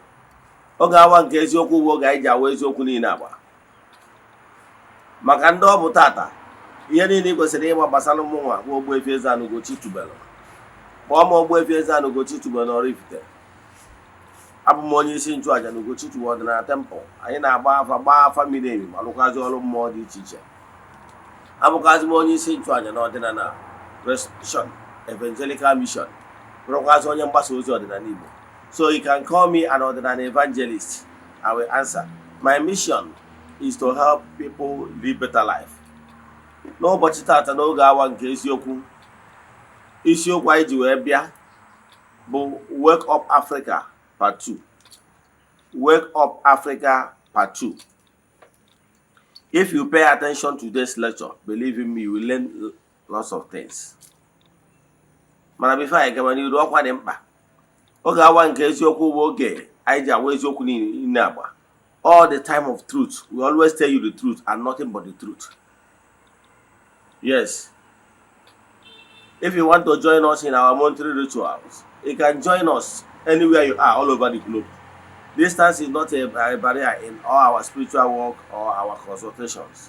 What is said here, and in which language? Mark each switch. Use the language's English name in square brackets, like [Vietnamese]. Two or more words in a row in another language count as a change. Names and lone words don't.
[Igbo] Oge awa nke eziokwu bụ oge anyị ji awa eziokwu niile agba maka ndị ọ bụ tata ihe niile ị kwesịrị ịgba gbasara mụnwa bụ Ogbuefi Eze-Ana ugochitubelu kpọọ m Ogbuefi Eze-Ana ugochitubelu na oraifite abụ m onye isi nchụaja na ugochitubelu ọdịnala tempụl. Anyị na-agba afa miri emi ma lụkwazị ọrụ mmụọ dị iche iche. Abụkwazị m onye isi nchụaja na ọdịnala Restoration Evangelical Mission, bụrụkwazị onye mgbasa ozi ọdịnala Igbo. [English] So you can call me an ordinary evangelist. I will answer. My mission is to help people live better life. [Igbo] N'ụbọchị tata n'oge awa nke eziokwu, isiokwu anyị ji wee bịa bụ [English] Wake Up Africa Part 2. Wake Up Africa Part 2. If you pay attention to this lecture, believe in me, you will learn lots of things. Mana before I gaba n'iru ọkwa dị mkpa. [Igbo] Oge awa nke eziokwu bụ oge anyị ji awa eziokwu niile agba. [English] All the time of truth. We always tell you the truth and nothing but the truth. Yes. If you want to join us in our monthly rituals, you can join us anywhere you are all over the globe. Distance is not a barrier in all our spiritual work or our consultations.